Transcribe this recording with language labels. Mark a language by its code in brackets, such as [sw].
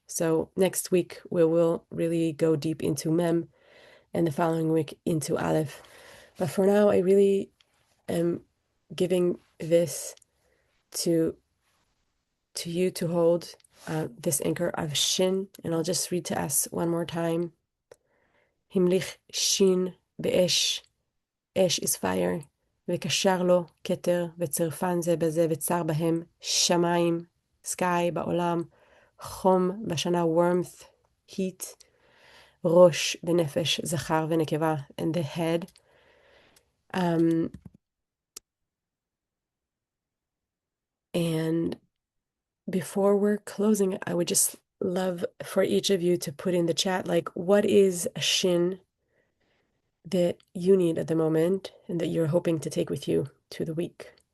[en] So next week we will really go deep into Mem, and the following week into Aleph. But for now, I really am giving this to you to hold this anchor of Shin, and I'll just read to us one more time. [he] Himlich Shin be'esh, אש [en] is fire, [he] וקשר לו כתר, וצרפן זה בזה, וצר בהם שמיים, sky בעולם, חום בשנה, warmth, heat, ראש ונפש, זכר ונקבה, [en] and the head. And before we're closing, I would just love for each of you to put in the chat, like, what is a shin that you need at the moment and that you're hoping to take with you to the week?